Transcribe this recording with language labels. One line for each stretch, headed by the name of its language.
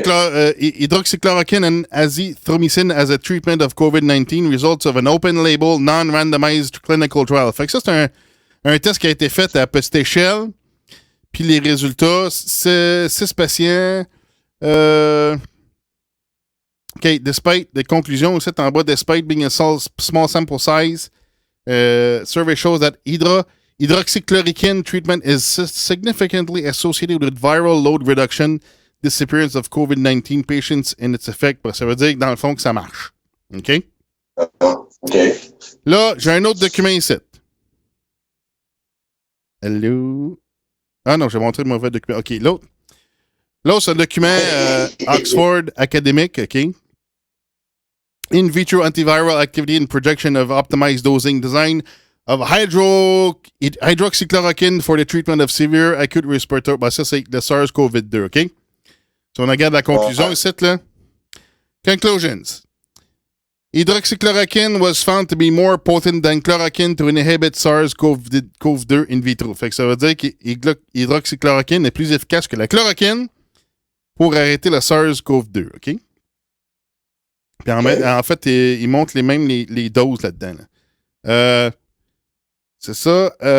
English: Hydroxychloroquine and azithromycin as a treatment of COVID-19 results of an open-label, non-randomized clinical trial.
French: Fait que ça, c'est un test qui a été fait à petite échelle. Puis les résultats, c'est 6 patients.
English: OK, despite,
French: des conclusions aussi en bas,
English: despite being a small sample size, survey shows that hydroxychloroquine treatment is significantly associated with viral load reduction, disappearance of COVID-19 patients and its effect.
French: Ça veut dire que dans le fond que ça marche. OK? OK. Là, j'ai un autre document ici. Hello? Ah non, j'ai montré le mauvais document. OK, l'autre. Là, c'est un document Oxford Academic, OK?
English: In vitro antiviral activity and projection of optimized dosing design of hydroxychloroquine for the treatment of severe acute respiratory.
French: Ben, ça, c'est le SARS-CoV-2, OK? Si on regarde la conclusion ici, là. Conclusions.
English: Hydroxychloroquine was found to be more potent than chloroquine to inhibit SARS-CoV-2 in vitro.
French: Fait que ça veut dire que l'hydroxychloroquine est plus efficace que la chloroquine pour arrêter le SARS-CoV-2, OK? Puis en fait, il montre les doses là-dedans. Là. C'est ça.